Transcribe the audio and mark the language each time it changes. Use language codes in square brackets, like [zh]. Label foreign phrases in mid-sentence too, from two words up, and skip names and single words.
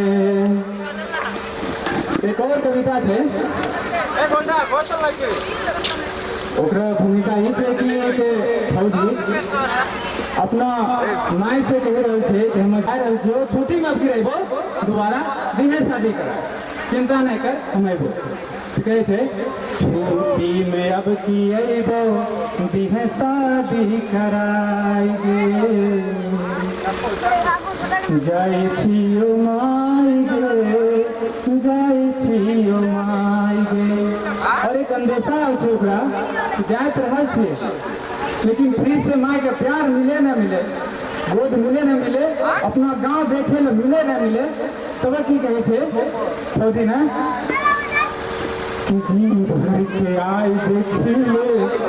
[anp] एक और कविता छे, ओकरा भूमिका ई छे कि एक फौजी अपना माय से कह रहल छे कि हम जा रहल छियो, छुट्टी में अभी रहबो दोबारा दिने शादी कर, चिंता नहीं कर हम अयबो। कहे छे छुट्टी में अब की अयबो दिने शादी कराएगे, जाय छियो माय गे, जाय छियो माय गे। और एक अंदेशा छे ओकरा जाइत रहल छे, लेकिन फिर से माय के प्यार मिले न मिले, गोद मिले न मिले, अपना गांव देखे न मिले न मिले, तब की कहे छे फौजी ने कि जी भर के आय देखिए